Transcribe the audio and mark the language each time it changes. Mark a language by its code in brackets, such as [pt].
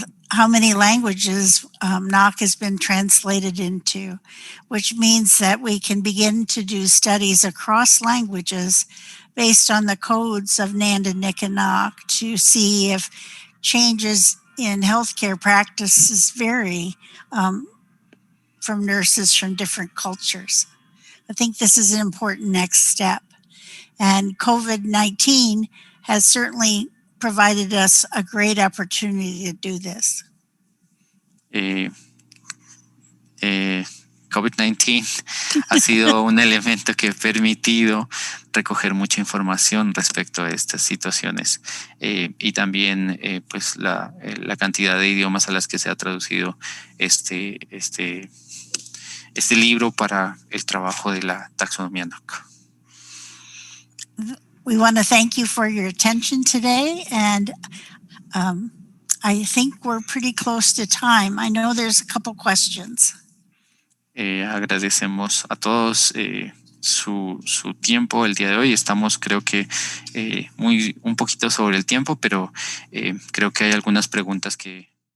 [en] how many languages NOC has been translated into, which means that we can begin to do studies across languages based on the codes of NANDA, NIC, and NOC to see if changes in healthcare practices vary from nurses from different cultures. I think this is an important next step. And COVID-19 has certainly provided us a great opportunity to do this. [es] COVID-19 ha sido un elemento que ha permitido recoger mucha información respecto a estas situaciones y también pues la cantidad de idiomas a las que se ha traducido este libro para el trabajo de la taxonomía NOC. [en] We want to thank you for your attention today, and I think we're pretty close to time. I know there's a couple questions. [es] Agradecemos a todos su tiempo el día de hoy. Estamos, creo que, un poquito sobre el tiempo, pero creo que hay algunas preguntas que...